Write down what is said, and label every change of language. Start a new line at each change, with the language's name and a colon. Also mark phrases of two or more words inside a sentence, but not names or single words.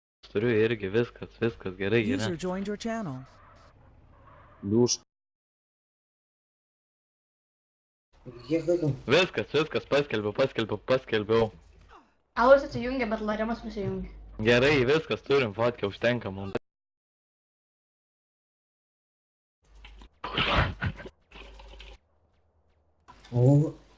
Lithuanian: turiu irgi, viskas gerai, User gerai.
English: joined your channel.
Lithuanian: Liūš. Kiek laiko? Viskas, paskelbiau. Alus atsijungia, bet Laremas prisijungia. Gerai, viskas turim, fotkę užtenka mums. O,